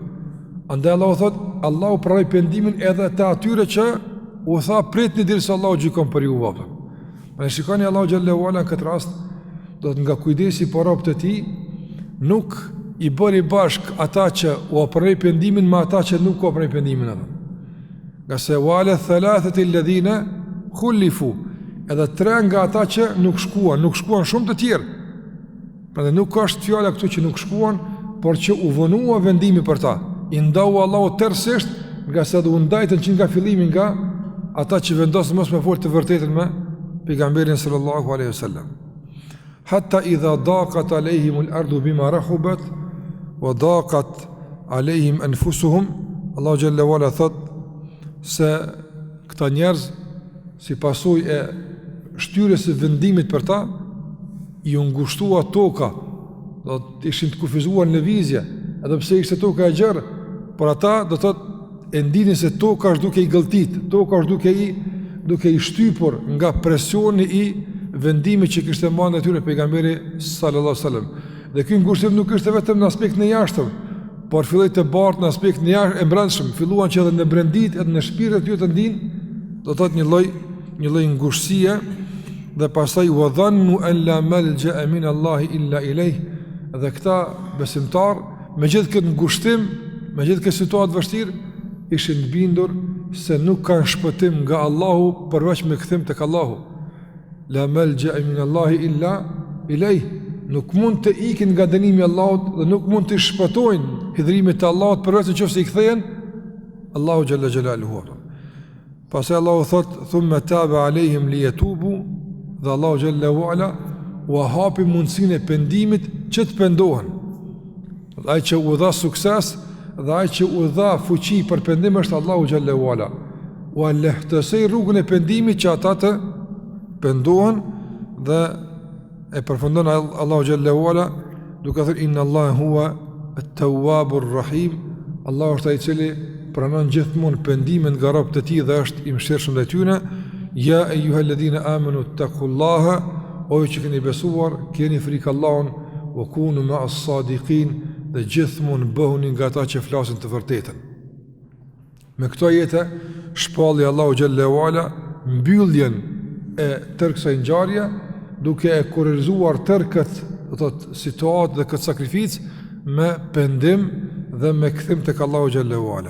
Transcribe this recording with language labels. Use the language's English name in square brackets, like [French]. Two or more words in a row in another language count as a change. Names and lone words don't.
[Albanian] Andaj Allahu thot, Allahu pranoi pendimin edhe të atyre që u tha pritni derisa Allahu gjykon për juve. Ne shikoni Allahu [Arabic] جل وعلا [Albanian] në këtë rast, do të nga kujdesi për robët e tij, nuk i bëri bashk ata që u pranoi pendimin me ata që nuk u pranoi pendimin atë. [Arabic] Nga se وعلى الثلاثة الذين خلفوا, [Albanian] edhe 3 nga ata që nuk shkuan shumë të tjerë. Prandaj nuk është fjala këtu që nuk shkuan, por që u vonua vendimi për ta. I ndau Allahu tërësisht, nga se do u ndajtën që nga fillimi nga ata që vendosën mos me folë të vërtetën me pejgamberin [Arabic] صلى الله عليه وسلم. حتى إذا ضاقت عليهم الأرض بما رحبت وضاقت عليهم أنفسهم الله جل وعلا [Albanian] thot se këta njerëz si pasojë e shtyrjes së vendimit për ta i ngushtua toka, do të ishin të kufizuar në lëvizje, edhe pse ishte toka e gjerë, por ata do të thotë e ndinin se toka është duke i gëlltit, toka është duke i shtypur nga presioni i vendimit që kishte marrë atyre pejgamberi [Arabic] صلى الله عليه وسلم. [Albanian] Dhe ky ngushtim nuk ishte vetëm në aspektin e jashtëm, por filloi të bartë në aspektin e brendshëm, filluan që edhe në brendit, edhe në shpirtin e tyre të ndinë, do të thotë një lloj ngushtësie, dhe pastaj [Arabic] وظنوا أن لا ملجأ من الله إلا إليه. [Albanian] Dhe këta besimtar me gjithë këtë ngushtim, me gjithë këtë situatë vështirë, ishin bindur se nuk kanë shpëtim nga Allahu përveç me kthim tek Allahu. [Arabic] لا ملجأ من الله إلا إليه. [Albanian] Nuk mund të ikin nga dënimi i Allahut dhe nuk mund të shpëtojnë hidhrimit të Allahut përveç nëse i kthehen Allahu [Arabic] جل جلاله. [Albanian] Pastaj Allahu thot [Arabic] ثم تاب عليهم ليتوبوا, [Albanian] dhe Allahu [Arabic] جل وعلا [Albanian] u hapi mundësinë e pendimit që të pendohen. Ai që u dha sukses dhe ai që u dha fuqi për pendim është Allahu [Arabic] جل وعلا. [Albanian] U lehtësoi rrugën e pendimit që ata të pendohen, dhe e përfundon Allahu [Arabic] جل وعلا [Albanian] duke thënë [Arabic] إن الله هو التواب الرحيم. [Albanian] Allahu është ai i cili pranon gjithmonë pendimin nga robët e tij dhe është i mëshirshëm ndaj tyre. [Arabic] يا أيها الذين آمنوا اتقوا الله, [Albanian] o ju që keni besuar, keni frikë Allahun, [Arabic] وكونوا مع الصادقين, [Albanian] dhe gjithmonë bëhuni nga ata që flasin të vërtetën. Me këto ajete shpalli Allahu [Arabic] جل وعلا [Albanian] mbylljen e tërë kësaj ngjarje, duke e kurrizuar tërë këtë situatë dhe këtë sakrificë me pendim dhe me kthim tek Allahu [Arabic] جل وعلا.